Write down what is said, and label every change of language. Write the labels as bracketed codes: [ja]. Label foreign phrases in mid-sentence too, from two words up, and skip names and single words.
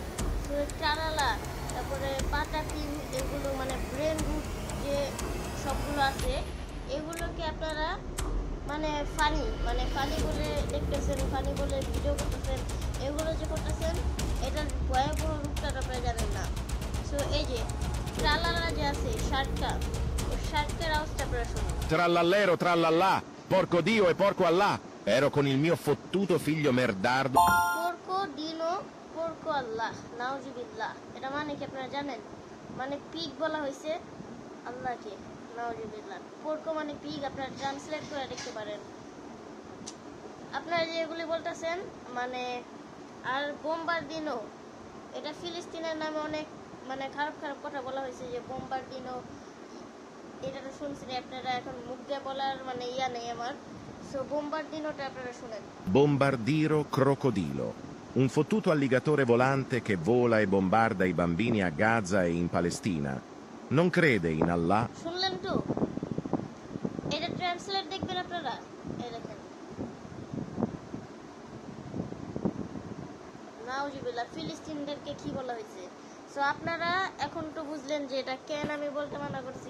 [bn] ট্রালালা, তারপরে পাটাকিন, এগুলো [en] brain rot [bn] যে সবগুলো আছে, এগুলোকে আপনারা ফানি বলে দেখতেছেন, ফানি বলে ভিডিও করতেছেন। এগুলো যে করতেছেন, এটার ভয়াবহ রূপটা আপনারা জানেন না। সো এই যে ট্রালালা যে আছে শার্টটা, ওই শার্টের আওয়াজটা আপনারা শুনুন। [it] Trallallero trallallà, porco Dio e porco Allah, ero con il mio fottuto figlio merdardo. porco Dino porco Allah, নাউজুবিল্লাহ। [bn] এটা মানে কি আপনারা জানেন? পিগ বলা হয়েছে আল্লাহকে, নাউজুবিল্লাহ। পোরকো মানে পিগ, আপনারা ট্রান্সলেট করে দেখতে পারেন। আপনারা যে এগুলি বলতেছেন আর বোম্বারদিনো, এটা ফিলিস্তিনের নামে অনেক খারাপ খারাপ কথা বলা হয়েছে, যে বোম্বারদিনো, এটা তো শুনছেন আপনারা। এখন মুখ দিয়ে বলার ইয়া নেই আমার। সো বোম্বারদিনোটা আপনারা শুনেন। [it] Bombardiro crocodilo, un fottuto alligatore volante che vola e bombarda i bambini a Gaza e in Palestina. Non crede in Allah. [bn] শুনলেন তো? এটা ট্রান্সলেট দেখবেন আপনারা। এই দেখেন, নাউজুবিল্লাহ, ফিলিস্তিনদেরকে কি বলা হয়েছে। সো আপনারা এখন তো বুঝলেন যে এটা কেন আমি বলতে মানা করছি।